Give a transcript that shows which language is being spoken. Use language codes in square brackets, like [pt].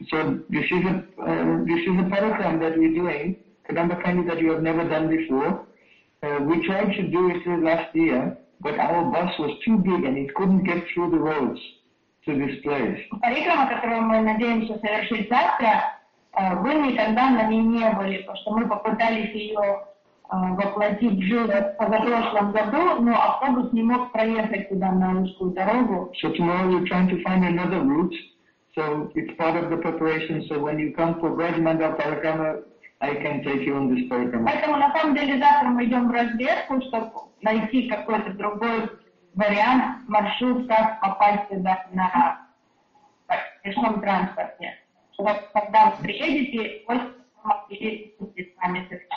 [en] So, this is a program that we're doing, Kadamba Kandi, that you have never done before. We tried to do it last year, but our bus was too big and it couldn't get through the roads to this place. [ru] Парикрама, которую мы надеемся совершить завтра, вы никогда на ней не были, потому что мы попытались ее воплотить в жизнь в позапрошлом году, но автобус не мог проехать туда на узкую дорогу. [en] So tomorrow we're trying to find another route, so it's part of the preparation, so when you come for Brajmandal Parikrama, I can take you on this program. [ru] Поэтому на самом деле завтра мы идем в разведку, чтобы найти какой-то другой вариант, маршрут, как попасть сюда на пешком транспорте. Когда вы приедете, вы сможете будет с вами